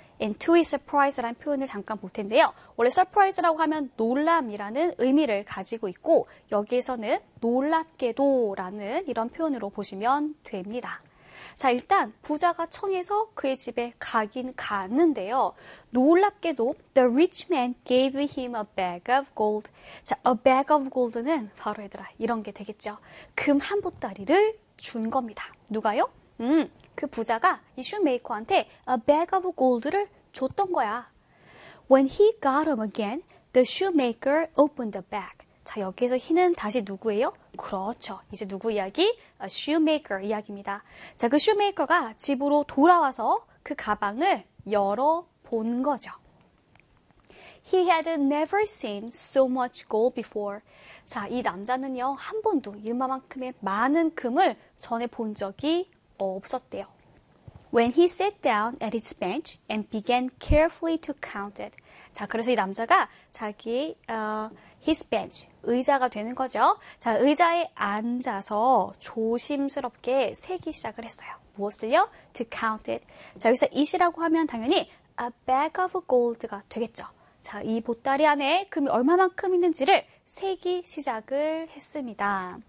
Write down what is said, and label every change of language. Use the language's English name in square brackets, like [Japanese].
[English] And to his surprise [Korean] 라는 표현을 잠깐 볼 텐데요. 원래 surprise라고 하면 놀람이라는 의미를 가지고 있고 여기에서는 놀랍게도라는 이런 표현으로 보시면 됩니다. 자, 일단 부자가 청해서 그의 집에 가긴 갔는데요. 놀랍게도 [English] the rich man gave him a bag of gold. [Korean] 자, [English] a bag of gold [Korean] 는 바로 얘들아 이런 게 되겠죠. 금 한 보따리를 준 겁니다. 누가요? 그 부자가 이 슈메이커한테 [English] a bag of gold [Korean] 를 줬던 거야. [English] When he got home again, the shoemaker opened the bag. [Korean] 자, 여기에서 he는 다시 누구예요? 그렇죠. 이제 누구 이야기? A shoemaker 이야기입니다. 자, 그 shoemaker가 집으로 돌아와서 그 가방을 열어본 거죠. [English] He had never seen so much gold before. [Korean] 자, 이 남자는요, 한 번도 이마만큼의 많은 금을 전에 본 적이 없었대요. [English] When he sat down at his bench and began carefully to count it. [Korean] 자, 그래서 이 남자가 자기 his bench, 의자가 되는 거죠. 자, 의자에 앉아서 조심스럽게 세기 시작을 했어요. 무엇을요? [English] To count it. [Korean] 자, 여기서 it이라고 하면 당연히 [English] a bag of gold [Korean] 가 되겠죠. 자, 이 보따리 안에 금이 얼마만큼 있는지를 세기 시작을 했습니다.